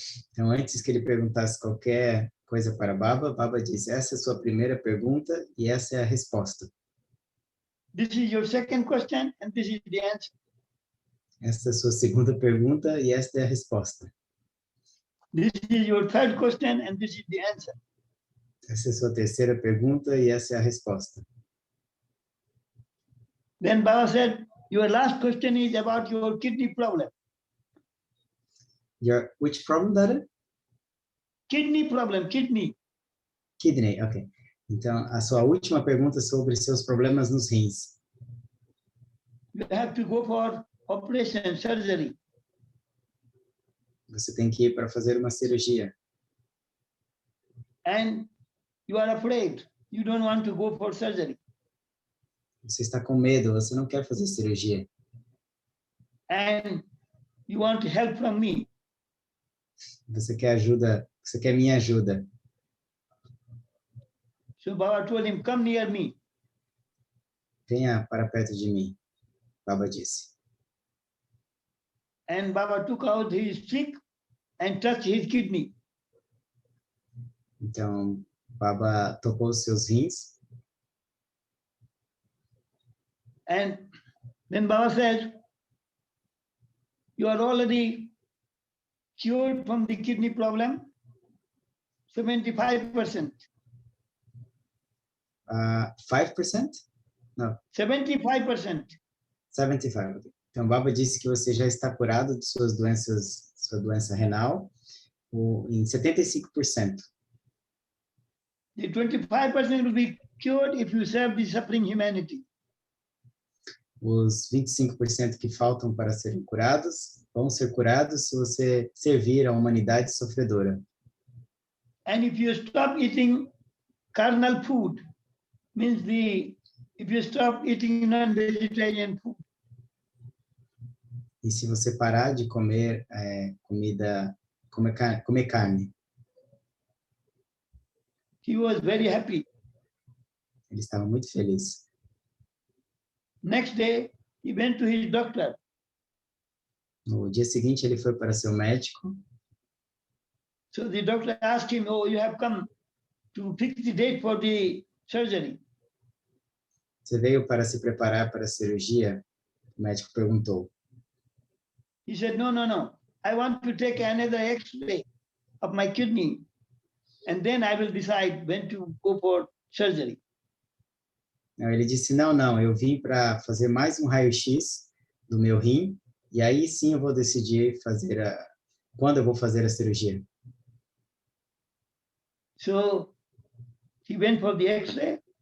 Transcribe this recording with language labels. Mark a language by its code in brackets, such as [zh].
[pt] Então, antes que ele perguntasse qualquer coisa para Baba, Baba disse, essa é a sua primeira pergunta e essa é a resposta. [en] This is your second question and this is the answer. [pt] Essa é a sua segunda pergunta e esta é a resposta. [en] This is your third question and this is the answer. [pt] Essa é a sua terceira pergunta e essa é a resposta. [en] Then Baba said, your last question is about your kidney problem. Which problem, Dada? Kidney problem, kidney. Kidney, ok. [pt] Então, a sua última pergunta sobre seus problemas nos rins. [en] You have to go for operation, surgery. [pt] Você tem que ir para fazer uma cirurgia. [en] And you are afraid. You don't want to go for surgery. [pt] Você está com medo, você não quer fazer cirurgia. [en] And you want help from me. [pt] Você quer ajuda, você quer minha ajuda. [en] So Baba told him, come near me. [pt] Venha para perto de mim, Baba disse. [en] And Baba took out his stick and touched his kidney. [pt] Então, Baba tocou os seus rins. [en] And then Baba said, you are already cured from the kidney problem, 75%. [pt] 5%? Não, 75%. 75%. Então, Baba disse que você já está curado de suas doenças, sua doença renal, em 75%. [en] The 25% will be cured if you serve the suffering humanity. [pt] Os 25% que faltam para serem curados vão ser curados se você servir a humanidade sofredora. [en] And if you stop eating carnal food, means if you stop eating non-vegetarian food. [pt] E se você parar de comer comer carne. [en] He was very happy. [pt] Ele estava muito feliz. [en] Next day, he went to his doctor. [pt] No dia seguinte, ele foi para seu médico. [en] So the doctor asked him, oh, you have come to fix the date for the surgery. [pt] Você veio para se preparar para a cirurgia? O médico perguntou. [en] He said, no. I want to take another X-ray of my kidney, and then I will decide when to go for surgery. [pt] Não, ele disse, não, eu vim para fazer mais um raio-x do meu rim, e aí sim eu vou decidir quando eu vou fazer a cirurgia. [en] So he went for the X-ray.